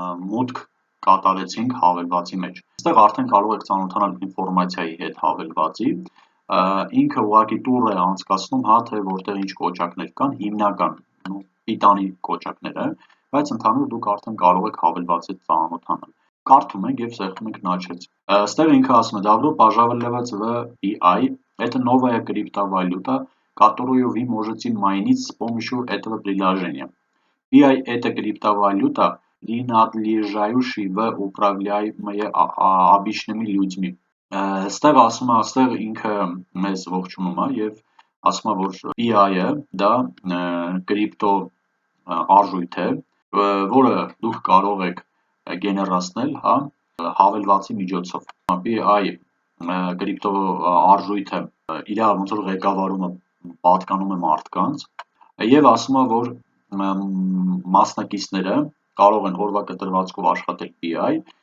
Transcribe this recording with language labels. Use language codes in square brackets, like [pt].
[hy] մուտք կատարեցինք հավելվածի մեջ։ Այստեղ արդեն կարող եք ծանոթանալ ինֆորմացիայի հետ հավելվածի։ Ինքը ուղղակի տուր է անցկացնում, թե որտեղ ինչ կոճակներ կան, հիմնական պիտանի կոճակները, բայց ընդհանուր դուք արդեն կարող եք հավելվածի հետ ծանոթանալ։ Կարդում ենք եւ սեղմում ենք [ru] «Начать»։ [hy] Այստեղ ինքը ասում է [ru] «Добро пожаловать в PI. Это новая криптовалюта, которую вы можете майнить с помощью этого приложения. PI – это криптовалюта, принадлежащая в управляемые обычными людьми». [hy] Այստեղ ասում է, այստեղ ինքը մեզ ողջունում է եւ ասում է, որ PI-ը դա կրիպտո արժույթ է, որը դուք կարող եք գեներացնել, հավելվածի միջոցով։ PI կրիպտո արժույթը իր ոնց որ ղեկավարումը պատկանում է մարդկանց եւ ասում է, որ մասնակիցները կարող են օրվա կտրվածքով աշխատել PI